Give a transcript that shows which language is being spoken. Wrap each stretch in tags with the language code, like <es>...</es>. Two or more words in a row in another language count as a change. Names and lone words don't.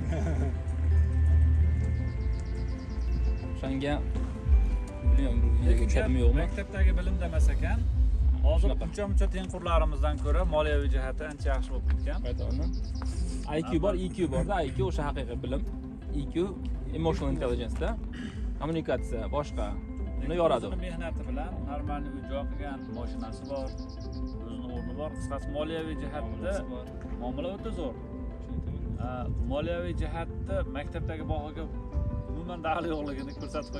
<uz>o'shanga bilmayman, bu yerga tushadimi yo'qmi? Maktabdagi bilim demas ekan. Hozir Shunaqa. uncha tengqurlarimizdan ko'ra moliyaviy jihati ancha yaxshi bo'lib ketgan. Aytaman. IQ bor, EQ borda. IQ o'sha haqiqiy bilim. EQ</uz> <en>emotional intelligence</en> <uz>da. Kommunikatsiya, boshqa. Buni yoradi. O'zini mehnati bilan normalniy uy-joy qilgan, mashinasi bor, o'zini o'rni bor. Qisqasi moliyaviy jihatda muomala o'ta zo'r. Moliyaviy jihatda maktabdagi bahoga umuman daxli yo'qligini ko'rsatib qo'ygan.</uz>